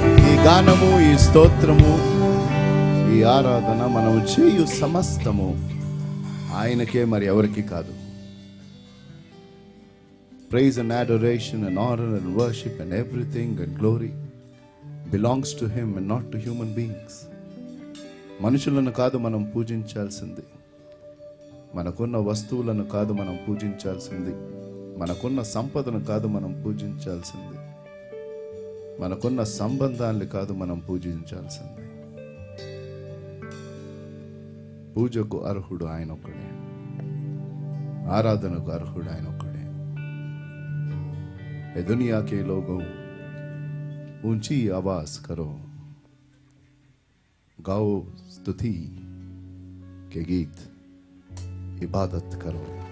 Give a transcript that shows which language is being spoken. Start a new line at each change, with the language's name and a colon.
Telugu: ఈ గానము ఈ స్తోత్రము ఈ ఆరాధన మనము చేయు సమస్తము ఆయనకే, మరి ఎవరికి కాదు.
English: Praise and adoration and honor and worship and everything and glory belongs to him and not to human beings.
Telugu: మనుషులను కాదు మనం పూజించాల్సింది, మనకున్న వస్తువులను కాదు మనం పూజించాల్సింది, మనకున్న సంపదను కాదు మనం పూజించాల్సింది, మనకున్న సంబంధాన్ని కాదు మనం పూజించాల్సింది. పూజకు అర్హుడు ఆయన ఒక్కడే, ఆరాధనకు అర్హుడు ఆయన ఒక్కడే.
Hindi: ए दुनिया के लोगों ऊंची आवाज करो, गाओ स्तुति के गीत, इबादत करो.